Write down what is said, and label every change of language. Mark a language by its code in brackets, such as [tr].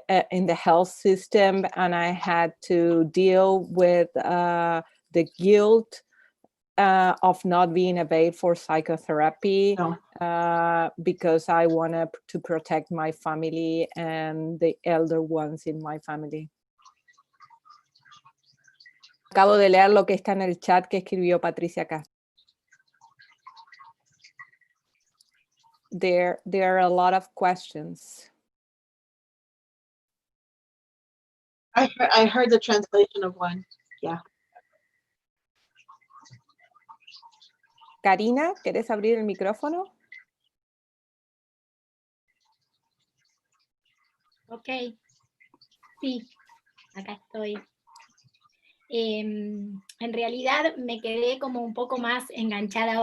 [en] In the health system, and I had to deal with the guilt of not being available for psychotherapy. Because I wanted to protect my family and the elder ones in my family. [es] Acabo de leer lo que está en el chat que escribió Patricia acá. [en] There are a lot of questions. I heard the translation of one. Yeah. [es] Karina, ¿querés abrir el micrófono? Ok, sí, acá estoy. En realidad me quedé como un poco más enganchada.